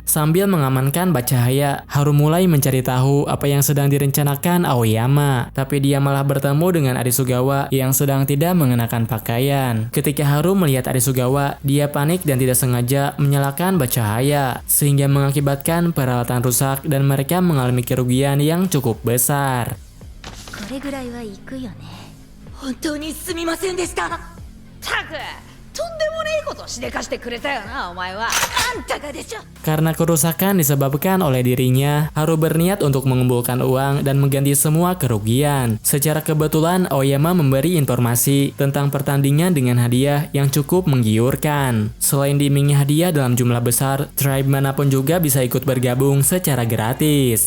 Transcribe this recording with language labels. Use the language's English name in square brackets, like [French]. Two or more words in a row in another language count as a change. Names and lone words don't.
[Indonesian] Sambil mengamankan cahaya, Haru mulai mencari tahu apa yang sedang direncanakan Aoyama. Tapi dia malah bertemu dengan Arisugawa yang sedang tidak mengenakan pakaian. Ketika Haru melihat Arisugawa, dia panik dan tidak sengaja menyalakan cahaya, sehingga mengakibatkan peralatan rusak dan mereka mengalami kerugian yang cukup besar. [Japanese] これぐらいは行くよね。本当にすみませんでした。たく、とんでもねえことしでかしてくれたよな、お前は。あんたがでしょ。 [Indonesian] Karena kerusakan disebabkan oleh dirinya, Haru berniat untuk mengumpulkan uang dan mengganti semua kerugian. Secara kebetulan, Aoyama memberi informasi tentang pertandingan dengan hadiah yang cukup menggiurkan. Selain diimingi hadiah dalam jumlah besar, tribe manapun juga bisa ikut bergabung secara gratis.